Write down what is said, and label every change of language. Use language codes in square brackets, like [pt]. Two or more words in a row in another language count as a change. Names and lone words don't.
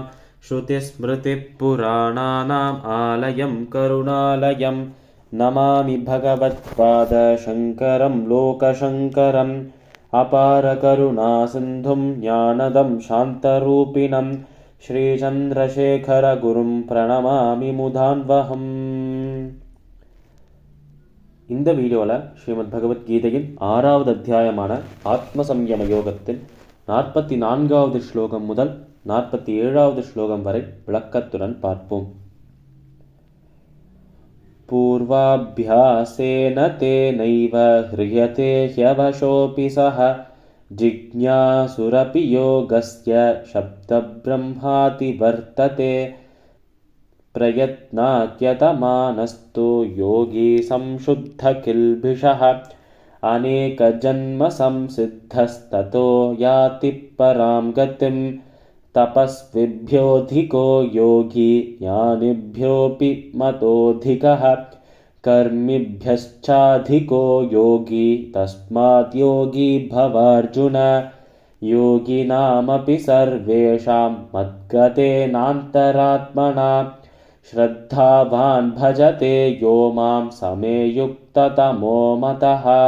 [sa] श्रुतिस्मृतिपुराणानाम् आलयं करुणालयं नमामि भगवत्पादशङ्करं लोकशङ्करम्। अपारकरुणासिन्धुं ज्ञानदं शान्तरूपिणं श्रीचन्द्रशेखरगुरुं प्रणमामि मुदान्वहम्. [ta] இந்த வீடியோவில் ஸ்ரீமத் பகவத்கீதையின் 6வது அத்தியாயமான ஆத்மசம்யம யோகத்தின் 44வது ஸ்லோகம் முதல் 47வது ஸ்லோகம் வரை விளக்கத்துடன் பார்ப்போம். [sa] पूर्वाभ्यासेन तेनैव ह्रियते ह्यवशोऽपि सः जिज्ञासुरपि योगस्य शब्दब्रह्माति वर्तते प्रयत्नाद्यतमानस्तु योगी संशुद्ध किल्बिषः अनेकजन्म संसिद्धस्ततो याति परां गतिम् तपस्विभ्योऽधिको योगी ज्ञानिभ्योऽपि मतोऽधिकः कर्मिभ्यश्चाधिको योगी तस्मात् योगी भवार्जुन. योगिनामपि सर्वेषां मद्गतेनान्तरात्मना श्रद्धावान् भजते यो मां समे युक्ततमो मतः.